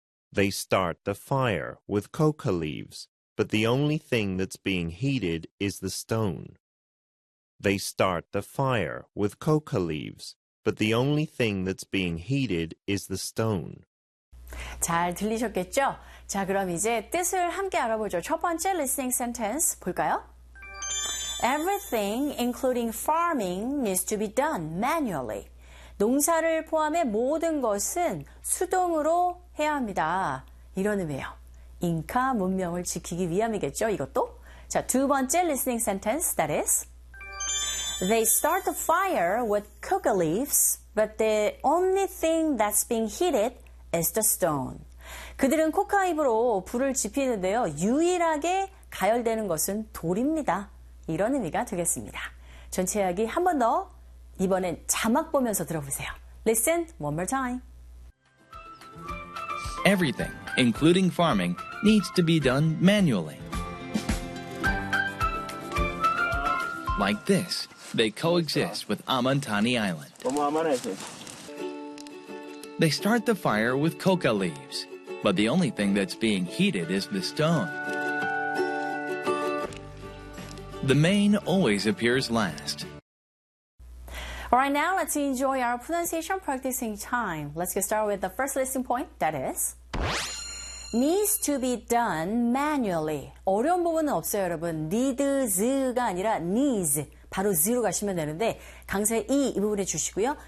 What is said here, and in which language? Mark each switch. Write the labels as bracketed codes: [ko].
[en] They start the fire with coca leaves, but the only thing that's being heated is the stone. They start the fire with coca leaves, but the only thing that's being heated is the stone. [ko] 잘 들리셨겠죠? 자, 그럼 이제 뜻을 함께 알아보죠. 첫 번째 [en] listening sentence [ko] 볼까요? [en] Everything, including farming, needs to be done manually. [ko] 농사를 포함해 모든 것은 수동으로 해야 합니다. 이런 의미예요. 잉카 문명을 지키기 위함이겠죠, 이것도? 자, 두 번째 [en] listening sentence, that is. They start the fire with coca leaves, but the only thing that's being heated is the stone. [ko] 그들은 코카 잎으로 불을 지피는데요. 유일하게 가열되는 것은 돌입니다. 이런 의미가 되겠습니다. 전체 이야기 한 번 더 이번엔 자막 보면서 들어보세요. [en] Listen one more time. Everything, including farming, needs to be done manually. Like this, they coexist with Amantani Island. They start the fire with coca leaves, but the only thing that's being heated is the stone. The main always appears last. Alright, now let's enjoy our pronunciation practicing time. Let's get started with the first listening point, that is needs to be done manually. [ko] 어려운 부분은 없어요, 여러분. needs가 아니라 needs. 바로 z로 가시면 되는데 강세 이 부분에 주시고요.